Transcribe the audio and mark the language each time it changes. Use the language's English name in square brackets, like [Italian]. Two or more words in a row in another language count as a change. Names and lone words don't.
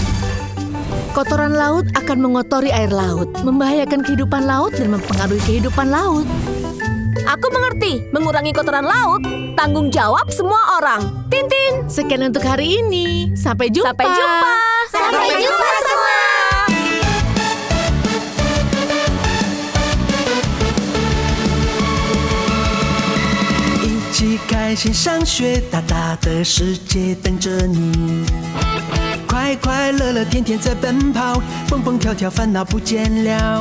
[Indonesian] Kotoran laut akan mengotori air laut, membahayakan kehidupan laut dan mempengaruhi kehidupan laut. Aku mengerti, mengurangi kotoran laut, tanggung jawab semua orang. Tintin. Sekian untuk hari ini. Sampai jumpa. Sampai jumpa. Sampai jumpa semua. [Chinese] 一起开心上学，大大的世界等着你。快快乐乐天天在奔跑，蹦蹦跳跳烦恼不见了。